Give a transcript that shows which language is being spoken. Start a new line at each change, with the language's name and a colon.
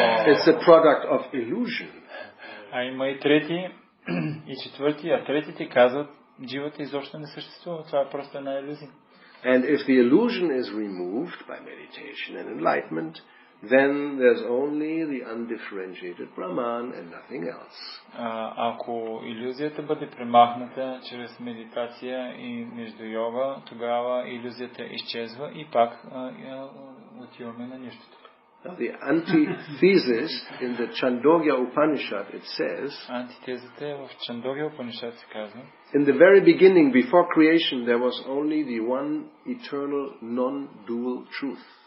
English: It's a product of illusion.
Bulgarian: Има и трети и четвърти, а третите казват, дживата изобщо не съществува. Това е просто една илюзия.
English: And if the illusion is removed by meditation and enlightenment, then there's only the undifferentiated Brahman and nothing else.
Bulgarian: Ако илюзията бъде премахната чрез медитация и между йога, тогава илюзията изчезва и пак отиваме на нищото.
English: Now the antithesis in the Chandogya Upanishad, it says,
Bulgarian: антитезата е в Чандогя Упанишад се казва,
English: in the very beginning, before creation, there was only the one eternal non-dual truth.